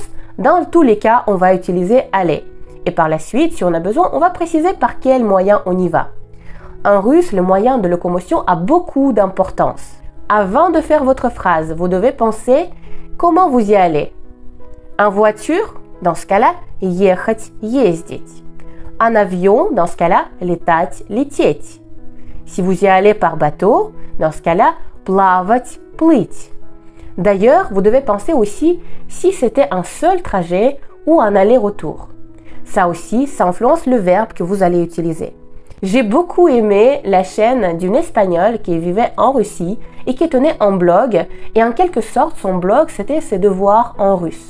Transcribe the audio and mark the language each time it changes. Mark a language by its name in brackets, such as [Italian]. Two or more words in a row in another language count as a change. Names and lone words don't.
[French] Dans tous les cas, on va utiliser aller. Et par la suite, si on a besoin, on va préciser par quel moyen on y va. En russe, le moyen de locomotion a beaucoup d'importance. Avant de faire votre phrase, vous devez penser comment vous y allez. En voiture, dans ce cas-là, [Russian] ехать, ездить. [French] En avion, dans ce cas-là, [Russian] летать, лететь. [French] Si vous y allez par bateau, dans ce cas-là, [Russian] плавать, плыть. [French] D'ailleurs, vous devez penser aussi si c'était un seul trajet ou un aller-retour. Ça aussi, ça influence le verbe que vous allez utiliser. J'ai beaucoup aimé la chaîne d'une Espagnole qui vivait en Russie et qui tenait un blog, et en quelque sorte, son blog, c'était ses devoirs en russe.